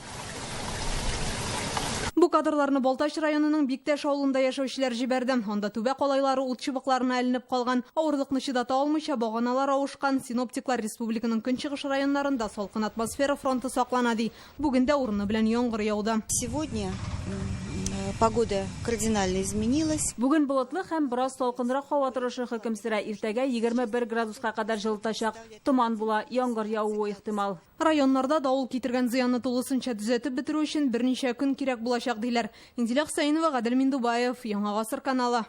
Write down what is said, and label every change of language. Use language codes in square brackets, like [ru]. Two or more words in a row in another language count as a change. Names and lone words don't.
[tt] Бу кадрларны Балташ районының Биктәш авылында яшәүчеләр җибәрде. Анда түбә калайлары ут чыбыкларына әленеп калган, авырлыкны чидата алмыйча баганалар авышкан. Синоптиклар республиканың көнчыгыш районнарында салкын атмосфера фронты саклана ди. Бүген дә урыны белән яңгыр яуды. [ru] Сегодня погода кардинально изменилась. [tt] Бүген болытлы һәм бераз салкынрак һава торышы хөкем сөрә. Иртәгә 21 градуска кадәр җылытачак. Томан була, яңгыр явуы ихтимал. Районнарда дауыл китергән зыянны тулысынча төзәтеп бетерү өчен берничә көн кирәк булачак диләр. Инзилә Хусаинова, Гадел Миндубаев, Яңа Гасыр каналы.